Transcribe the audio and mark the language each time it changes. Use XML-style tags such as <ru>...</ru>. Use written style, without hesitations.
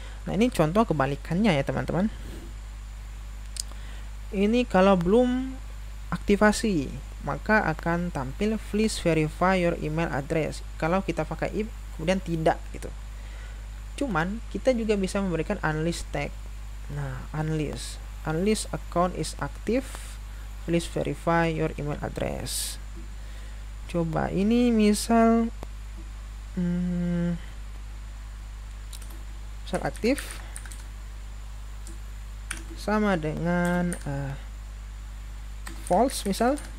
<id>Nah ini contoh kebalikannya ya teman-teman. Ini kalau belum aktivasi maka akan tampil</id> <en>please verify your email address</en> <id>kalau kita pakai if kemudian tidak gitu. Cuman kita juga bisa memberikan unlist tag.</id> <en>Nah unlist account is active, please verify your email address.</en> <id>Coba ini misal misal aktif sama dengan false misal.</id>